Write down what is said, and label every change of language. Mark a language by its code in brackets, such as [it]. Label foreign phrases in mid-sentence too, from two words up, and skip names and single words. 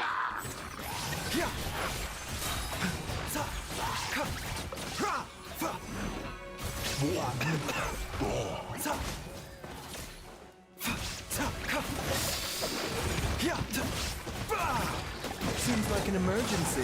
[en] Yeah! Za! Ka! Ra! Fa! Za! Fa! Za! Ka! Yeah! Ta! Fa! Seems like an emergency.